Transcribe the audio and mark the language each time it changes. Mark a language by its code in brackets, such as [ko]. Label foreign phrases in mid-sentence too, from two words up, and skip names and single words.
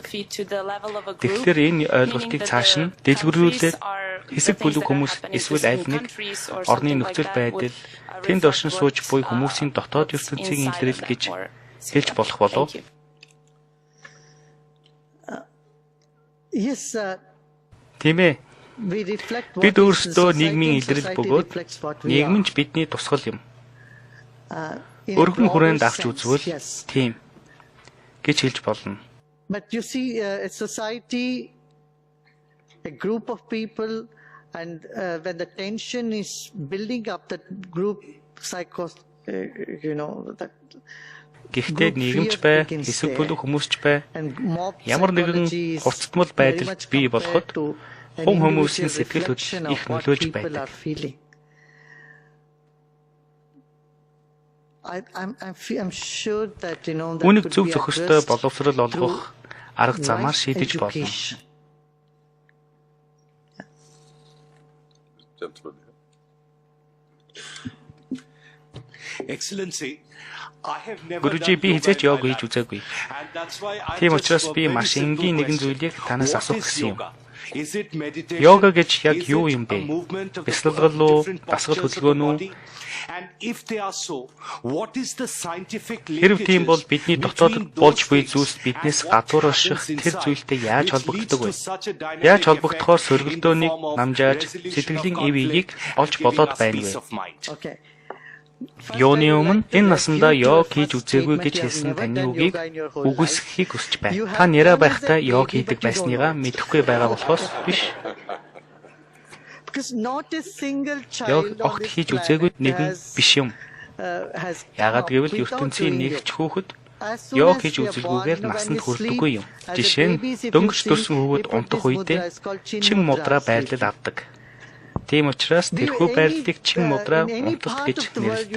[mn] Тэгэхээр энэ ойлголтыг цааш нь дэлгэрүүлээд хэсэг бүлэг хүмүүс эсвэл аль нэг орны нөхцөл байдал тэнд оршин сууж буй хүмүүсийн дотоод ертөнцийн илрэл гэж хэлж болох болов. [en] Yes, [mn] Тийм ээ. [en] we reflect what [mn] Бид [en] is [mn] өөрсдөө [en] society [mn] нийгмийн [en] and [mn] илрэл [en] society [mn] бөгөөд [en] reflects what we [mn] нийгэм [en] are. [mn] нь ч бидний тусгал юм. [en] In a [mn] Өргөн хүрээнд [en] broader [mn] авч [en] sense, [mn] үзвэл [en] yes. [mn] тийм гэж хэлж болно. [en] But you see, a society, a group of people, and when the tension is building up, that group that [mn] Гэхдээ нийгэмч бай, хэсэг бүлэг хүмүүсч бай, [en] and mob [mn] ямар нэгэн [en] psychology is [mn] хурцтмал [en] very [mn] байдал [en] much [mn] бий [en] compared [mn] болоход [en] to an [mn] хум хүмүүсийн [en] individual [mn] сэтгэл [en] reflection [mn] хөдлөл [en] of [mn] их [en] what [mn] нөлөөлж [en] people [mn] байдаг. [en] are feeling. I'm sure that that [mn] Үүнийг [en] could [mn] зөв [en] be [mn] зохистой [en] addressed [mn] боловсрол олгох арга замаар [en] life [mn] шийдэж болно. [en] education. Gentleman. Excellency, I have never [mn] Гүрүжи [en] done [mn] би [en] yoga [mn] хизээч [en] in my [mn] йог хийж [en] life. [mn] үзээгүй. [en] And that's why I [mn] Тийм [en] just [mn] учраас [en] have a [mn] би [en] very [mn] маш [en] simple [mn] энгийн нэгэн [en] question. [mn] зүйлийг танаас [en] What [mn] асуух [en] is [mn] гэсэн юм. [en] yoga? Is it meditation? [mn] Йога гэж яг [en] Is [mn] юу [en] it [mn] юм [en] a [mn] бэ? [en] movement of the [mn] Бясалгал уу, [en] different [mn] дасгал [en] postures of the [mn] хөдөлгөөн үү? [en] body? And if they are so, what is the scientific [mn] Хэрв тийм бол [en] linkages [mn] бидний [en] between [mn] дотоод болж [en] those [mn] буй [en] things [mn] зүйлс биднээс [en] and what [mn] гадуур [en] happens [mn] орших тэр [en] inside, [mn] зүйлтэй яаж [en] which [mn] холбогддог вэ? [en] leads to such a dynamic [mn] Яаж холбогдохоор [en] effect [mn] сөргөлдөөнийг [en] in the form of [mn] намжааж [en] resolution of [mn] сэтгэлийн [en] conflict [mn] эв эгийг [en] and [mn] олж [en] giving [mn] болоод [en] us [mn] байна [en] peace [mn] вэ? [en] of mind? Okay. [mn] Юуны өмнө энэ насандаа йог хийж үзээгүй гэж хэлсэн таны үгийг үгүйсгэхийг хүсэж байна. Та нэрэ байхдаа йог хийдэг байсныгаа мэдэхгүй байгаа болохоос биш. [en] Because not a single [mn] Йог [en] child on [mn] огт [en] this [mn] хийж үзээгүй [en] planet [mn] нэгэн биш юм. [en] has [mn] Яагаад гэвэл ертөнцийн нэгч хүүхэд йог хийж үзэлгүйгээр насанд хүрдэггүй юм. Жишээ нь дөнгөж төрсөн хүүхэд унтах үедээ чин мудра байрлал авдаг. Тийм учраас тэрхүү байрлалыг чин мудра унталт гэж нэрлэдэг.